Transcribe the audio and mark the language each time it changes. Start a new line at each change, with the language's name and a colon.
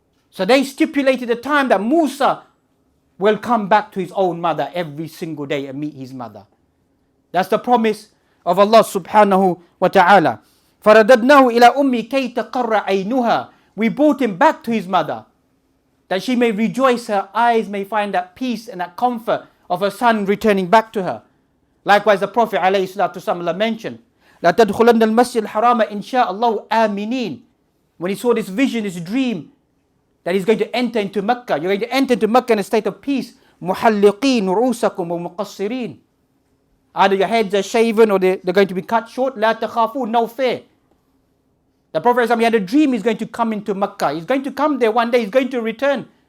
English: So they stipulated the time that Musa will come back to his own mother every single day and meet his mother. That's the promise of Allah subhanahu wa ta'ala.
Arabic: فَرَدَدْنَاهُ إِلَىٰ أُمِّي كَيْ تَقَرَّ عَيْنُهَا.
English: We brought him back to his mother, that she may rejoice, her eyes may find that peace and that comfort of her son returning back to her. Likewise, the Prophet ﷺ mentioned,
Arabic: لَا تَدْخُلَنَّ الْمَسْجِدَ الْحَرَامَ إِنْ شَاءَ اللَّهُ آمِنِينَ.
English: When he saw this vision, this dream, that he's going to enter into Mecca. You're going to enter into Mecca in a state of peace.
Arabic: مُحَلِّقِينَ رُؤُوسَكُمْ وَمُقَصِّرِينَ.
English: Either your heads are shaven or they're going to be cut short.
Arabic: لَا تَخَافُونَ.
English: No fear. The Prophet, he had a dream he's going to come into Mecca. He's going to come there one day. He's going to return